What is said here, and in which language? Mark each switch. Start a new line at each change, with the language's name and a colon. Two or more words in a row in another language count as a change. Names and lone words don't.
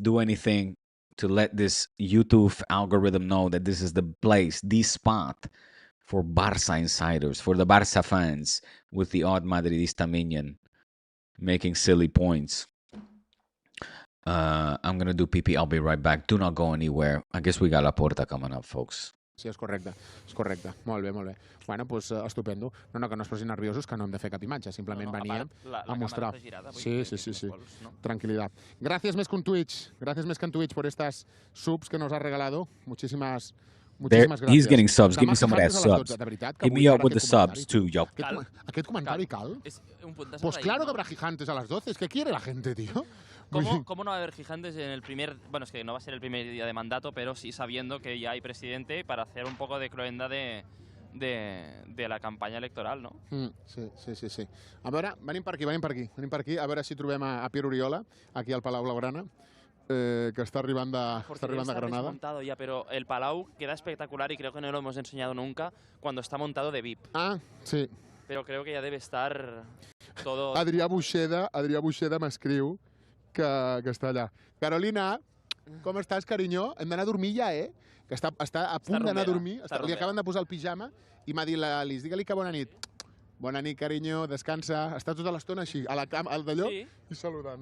English: Do anything to let this YouTube algorithm know that this is the place, the spot for Barça insiders, for the Barça fans with the odd Madridista minion making silly points. I'm going to do PP. I'll be right back. Do not go anywhere. I guess we got Laporta coming up, folks.
Catalan: Sí, és correcte. Molt bé, molt bé. Bueno, doncs estupendo. No, que no es posin nerviosos, que no hem de fer cap imatge. Simplement veníem a mostrar. Sí. Tranquilidad.
Spanish: Gracias más que en Twitch. Gracias más que en Twitch por estas subs que nos has regalado. Muchísimas gracias.
English: He's getting subs. Give me some of that subs. Hit me up with the subs too, yo.
Catalan: Aquest comentari cal?
Spanish: Pues claro que habrá gigantes a las 12. ¿Qué quiere la gente, tío? ¿Cómo no va a haber gigantes en el primer... Bueno, es que no va a ser el primer día de mandato, pero sí sabiendo que ya hay presidente para hacer un poco de cruenda de
Catalan: la campanya electoral,
Spanish: no?
Catalan: Sí. A veure, venim per aquí. A veure si trobem a Pierre Oriola, aquí al Palau Blaugrana, que está arribando a Granada.
Spanish: Montado ya, pero el Palau queda espectacular y creo que no lo hemos enseñado nunca cuando está montado de VIP. Ah, sí. Pero creo que ya debe estar todo...
Catalan: Adrià Buixeda m'escriu que està allà. Carolina, com estàs, carinyo? Hem d'anar a dormir ja, Que està a punt d'anar a dormir. Li acaben de posar el pijama i m'ha dit l'Alice, digue-li que bona nit. Bona nit, carinyo, descansa. Està tota l'estona així,
Spanish: a la cama,
Catalan: al d'allò, i saludant.